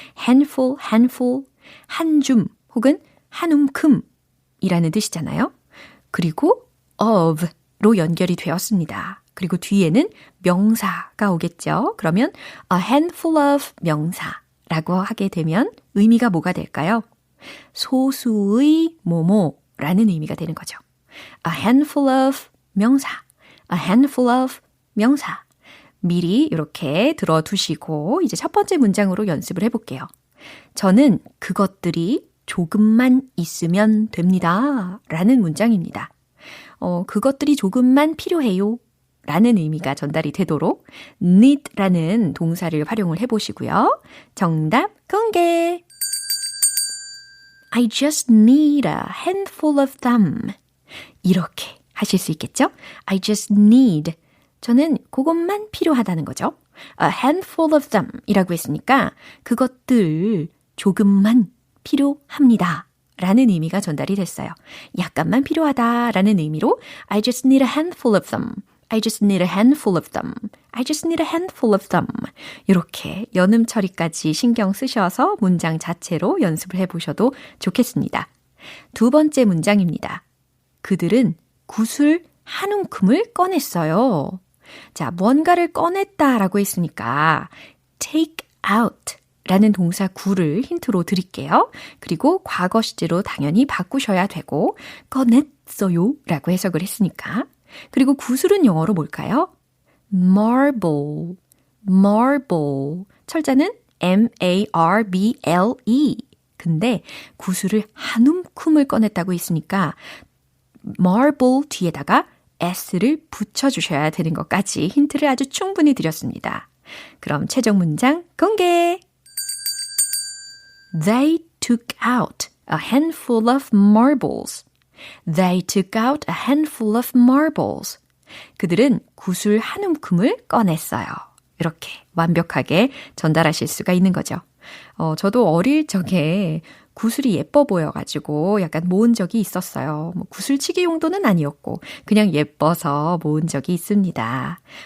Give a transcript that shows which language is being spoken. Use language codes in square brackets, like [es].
[ko] handful, handful, 한 줌 혹은 한 움큼 이라는 뜻이잖아요. 그리고 of로 연결이 되었습니다. 그리고 뒤에는 명사가 오겠죠. [en] 그러면 a handful of 명사. [ko] 라고 하게 되면 의미가 뭐가 될까요? 소수의 뭐뭐라는 의미가 되는 거죠. [en] A handful of 명사, a handful of 명사. [ko] 미리 이렇게 들어두시고 이제 첫 번째 문장으로 연습을 해볼게요. 저는 그것들이 조금만 있으면 됩니다. 라는 문장입니다. 그것들이 조금만 필요해요. 라는 의미가 전달이 되도록 need라는 동사를 활용을 해보시고요. 정답 공개! [en] I just need a handful of them. [ko] 이렇게 하실 수 있겠죠? [en] I just need. [ko] 저는 그것만 필요하다는 거죠. [en] A handful of them [ko] 이라고 했으니까 그것들 조금만 필요합니다. 라는 의미가 전달이 됐어요. 약간만 필요하다라는 의미로 [en] I just need a handful of them. I just need a handful of them. I just need a handful of them. [ko] 이렇게 연음 처리까지 신경 쓰셔서 문장 자체로 연습을 해보셔도 좋겠습니다. 두 번째 문장입니다. 그들은 구슬 한 움큼을 꺼냈어요. 자, 뭔가를 꺼냈다라고 했으니까 take out 라는 동사 구를 힌트로 드릴게요. 그리고 과거 시제로 당연히 바꾸셔야 되고 꺼냈어요 라고 해석을 했으니까 그리고 구슬은 영어로 뭘까요? marble, marble. 철자는 M-A-R-B-L-E. 근데 구슬을 한 움큼을 꺼냈다고 했으니까 marble 뒤에다가 s를 붙여주셔야 되는 것까지 힌트를 아주 충분히 드렸습니다. 그럼 최종 문장 공개! [en] They took out a handful of marbles. They took out a handful of marbles. [ko] 그들은 구슬 한 움큼을 꺼냈어요. 이렇게 완벽하게 전달하실 수가 있는 거죠. 저도 어릴 적에 구슬이 예뻐 보여가지고 약간 모은 적이 있었어요. 뭐 구슬치기 용도는 아니었고 그냥 예뻐서 모은 적이 있습니다.